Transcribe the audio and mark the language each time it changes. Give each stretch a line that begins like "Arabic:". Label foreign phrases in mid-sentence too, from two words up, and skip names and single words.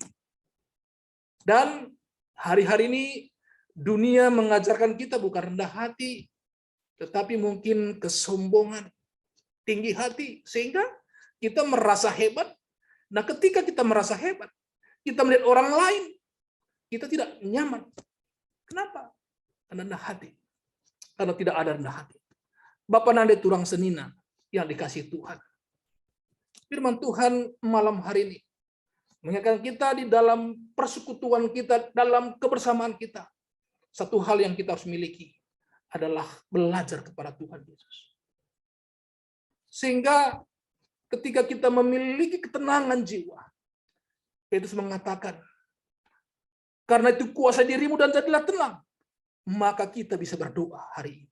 Indonesian: Dan hari-hari ini dunia mengajarkan kita bukan rendah hati, tetapi mungkin kesombongan, tinggi hati, sehingga kita merasa hebat. Nah, ketika kita merasa hebat, kita melihat orang lain, kita tidak nyaman. Kenapa? Karena rendah hati. Karena tidak ada rendah hati. Bapak
Batak Karo: nande turang senina
Indonesian: yang dikasih Tuhan. Firman Tuhan malam hari ini mengingatkan kita di dalam persekutuan kita, dalam kebersamaan kita. Satu hal yang kita harus miliki adalah belajar kepada Tuhan Yesus. Sehingga ketika kita memiliki ketenangan jiwa, Petrus mengatakan, karena itu kuasai dirimu dan jadilah tenang, maka kita bisa berdoa hari ini.